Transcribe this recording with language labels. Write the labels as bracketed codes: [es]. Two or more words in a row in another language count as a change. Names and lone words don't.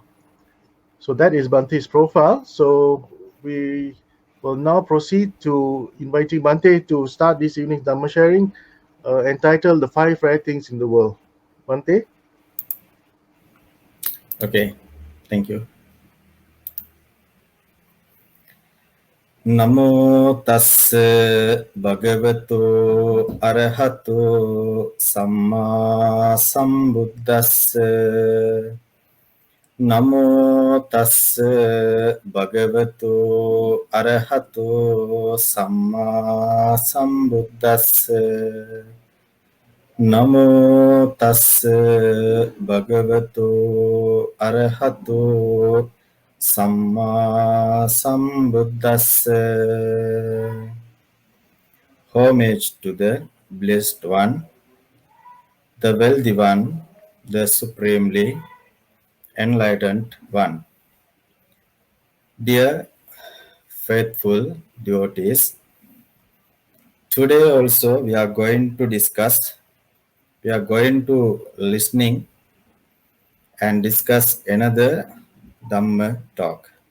[en] So that is Bhante's profile. So we will now proceed to inviting Bhante to start this evening's Dhamma sharing entitled The 5 Rare Things in the World. Bhante? Okay. Thank you. [pi] Namo tassa bhagavato arahato samma sambuddhassa. Namo tassa bhagavato arahato samma sambuddhassa. Namo tassa bhagavato arahato samma sambuddhassa. [en] Homage to the Blessed One, the Wealthy One, the Supremely Enlightened One. Dear faithful devotees, today also we are going to listening and discuss another Dhamma talk.